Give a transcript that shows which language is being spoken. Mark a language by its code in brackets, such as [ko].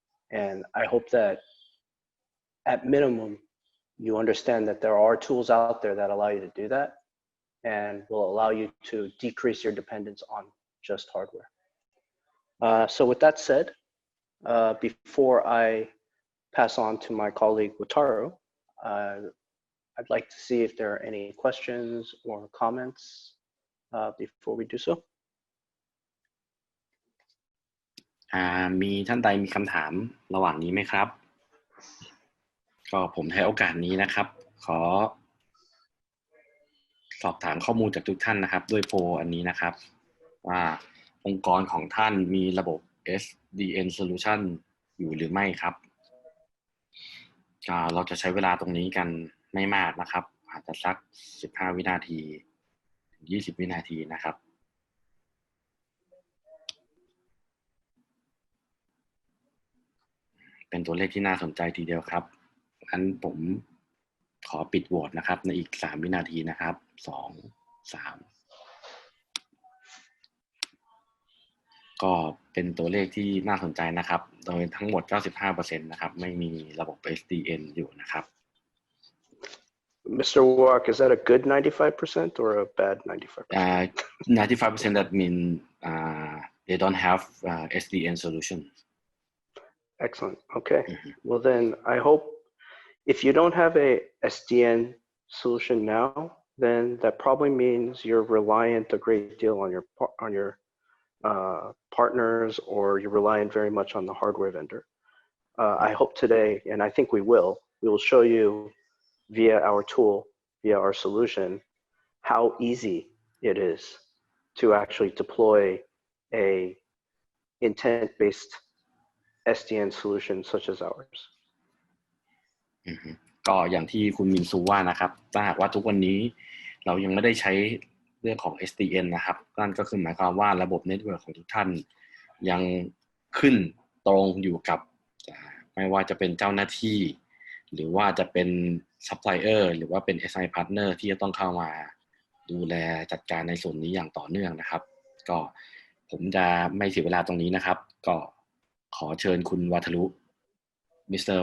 [en] And I hope that at minimum, you understand that there are tools out there that allow you to do that and will allow you to decrease your dependence on just hardware. So with that said, before I pass on to my colleague Wataru, I'd like to see if there are any questions or comments before we do so. [th] มีท่านใดมีคำถามระหว่างนี้ไหมครับก็ผมใช้โอกาสนี้นะครับขอสอบถามข้อมูลจากทุกท่านนะครับด้วยโพลอันนี้นะครับว่าองค์กรของท่านมีระบบ SDN Solution อยู่หรือไม่ครับเราจะใช้เวลาตรงนี้กันไม่มากนะครับอาจจะสัก15วินาที20วินาทีนะครับ เป็นตัวเลขที่น่าสนใจทีเดียวครับงั้นผมขอปิดโหวตนะครับในอีก3วินาทีนะครับ2 3ก็เป็นตัวเลขที่น่าสนใจนะครับโดยทั้งหมด 95% นะครับไม่มีระบบ SDN อยู่นะครับ [en] Mr. Walk, is that a good 95% or a bad 95%? 95% that mean they don't have SDN solution. Excellent. Okay. Well, then I hope if you don't have a SDN solution now, then that probably means you're reliant a great deal on your partners, or you're reliant very much on the hardware vendor. I hope today, and I think we will show you via our tool, via our solution, how easy it is to actually deploy a intent-based SDN solution such as ours. [th] ก็อย่างที่คุณมินซูว่านะครับถ้าหากว่าทุกวันนี้เรายังไม่ได้ใช้เรื่องของ SDN นะครับนั่นก็คือหมายความว่าระบบเน็ตเวิร์คของทุกท่านยังขึ้นตรงอยู่กับไม่ว่าจะเป็นเจ้าหน้าที่หรือว่าจะเป็นซัพพลายเออร์หรือว่าเป็น SI partner ที่จะต้องเข้ามาดูแลจัดการในส่วนนี้อย่างต่อเนื่องนะครับก็ผมจะไม่เสียเวลาตรงนี้นะครับก็ขอเชิญคุณวัทรุ Mr.